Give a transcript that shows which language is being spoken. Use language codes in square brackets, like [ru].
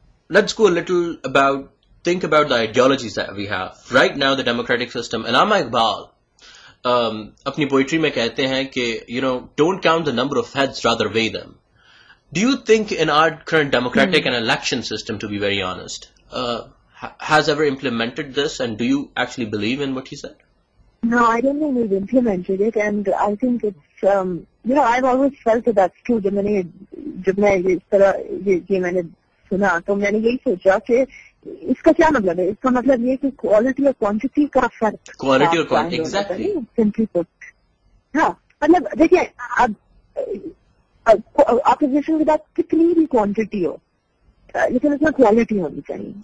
[en] Let's go a little think about the ideologies that we have right now. The democratic system. Allama Iqbal [ur] اپنی poetry میں کہتے ہیں کہ [en] You know don't count the number of heads rather weigh them. Do you think in our current democratic and election system, to be very honest, has ever implemented this, and do you actually believe in what he said? No, I don't think we've implemented it, and I think it's you know, I've always felt that that's true. [ur] جب میں اس طرح یہ میں نے سنا تو میں نے یہی سوچا کہ اس کا کیا مطلب ہے؟ اس کا مطلب یہ کہ کوالٹی اور کوانٹٹی کا فرق. کوالٹی اور کوانٹٹی, ایگزیکٹلی. [en] simply put, [ur] ہاں مطلب دیکھیے اب اپوزیشن کے پاس کتنی بھی کوانٹٹی ہو لیکن اس میں کوالٹی ہونی چاہیے.